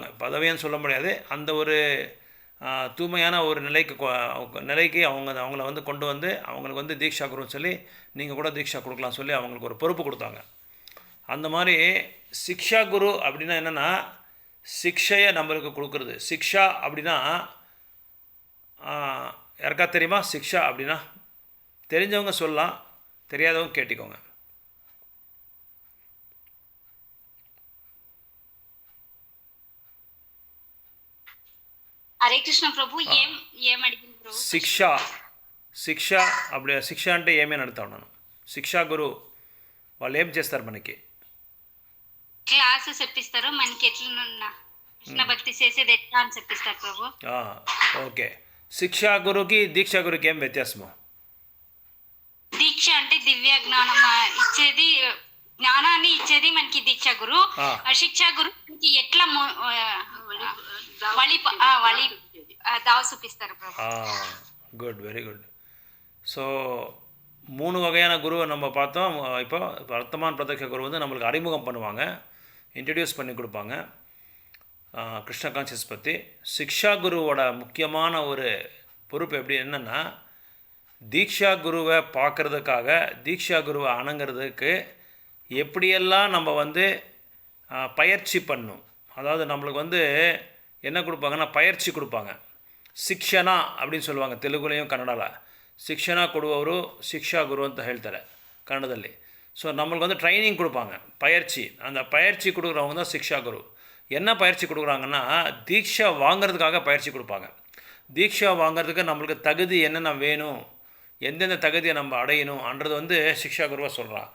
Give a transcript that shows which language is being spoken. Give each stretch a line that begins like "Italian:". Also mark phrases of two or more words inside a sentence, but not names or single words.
Tamil: பதவின்னு சொல்ல முடியாது, அந்த ஒரு தூய்மையான ஒரு நிலைக்கு அவங்கள வந்து கொண்டு வந்து அவங்களுக்கு வந்து தீக்ஷா குருன்னு சொல்லி நீங்கள் கூட தீக்ஷா கொடுக்கலாம் சொல்லி அவங்களுக்கு ஒரு பொறுப்பு கொடுத்தாங்க. அந்த மாதிரி சிக்ஷா குரு அப்படின்னா என்னென்னா சிக்ஷையை நம்மளுக்கு கொடுக்குறது. சிக்ஷா அப்படின்னா யாருக்கா தெரியுமா சிக்ஷா அப்படின்னா? தெரிஞ்சவங்க சொல்லலாம், தெரியாதவங்க கேட்டுக்கோங்க.
Telugu: హరే కృష్ణ ప్రభు ఏం అడిగింది ప్రభు? శిక్ష అప్పుడు శిక్ష అంటే ఏమని అడుగుతా ఉన్నాను. శిక్షా గురు వాళ్ళు ఏం చేస్తారు మనకి? క్లాస్ చెప్పిస్తారు మనకి ఎట్లా కృష్ణ భక్తి చేసేది ఎట్లా అని చెప్పిస్తారు ప్రభు. ఓకే. శిక్షా గురుకి దీక్షా గురుకి ఏం వ్యత్యాసము? దీక్ష అంటే దివ్య జ్ఞానం ఇచ్చేది, జ్ఞానాన్ని ఇచ్చేది మనకి దీక్షా గురు. శిక్షా గురు మనకి ఎట్లా వళి దావ చూపిస్తారు ప్రభు.
English: Good, very good.
Tamil: ஸோ 3 வகையான குருவை நம்ம பார்த்தோம். இப்போ வர்த்தமான் பிரத்யக்ஷ குரு வந்து நம்மளுக்கு அறிமுகம் பண்ணுவாங்க, இன்ட்ரடியூஸ் பண்ணி கொடுப்பாங்க கிருஷ்ண கான்சியஸ் பற்றி. சிக்ஷா குருவோட முக்கியமான ஒரு பொறுப்பு எப்படி என்னென்னா, தீக்ஷா குருவை பார்க்குறதுக்காக, தீக்ஷா குருவை அணங்கிறதுக்கு எப்படியெல்லாம் நம்ம வந்து பயிற்சி பண்ணும். அதாவது நம்மளுக்கு வந்து என்ன கொடுப்பாங்கன்னா பயிற்சி கொடுப்பாங்க. ಶಿಕ್ಷಣ அப்படின்னு சொல்லுவாங்க ತೆಲುಗುலையும் ಕನ್ನಡಲ್ಲ.
Kannada: ಶಿಕ್ಷಣ ಕೊಡುವವರು ಶಿಕ್ಷಾ ಗುರು ಅಂತ ಹೇಳ್ತಾರೆ ಕನ್ನಡದಲ್ಲಿ.
Tamil: ஸோ நம்மளுக்கு வந்து ட்ரைனிங் கொடுப்பாங்க, பயிற்சி. அந்த பயிற்சி கொடுக்குறவங்க தான் சிக்ஷா குரு. என்ன பயிற்சி கொடுக்குறாங்கன்னா, தீக்ஷா வாங்கிறதுக்காக பயிற்சி கொடுப்பாங்க. தீக்ஷா வாங்கிறதுக்கு நம்மளுக்கு தகுதி என்னென்ன வேணும், எந்தெந்த தகுதியை நம்ம அடையணும்ன்றது வந்து சிக்ஷா குருவாக சொல்கிறான்.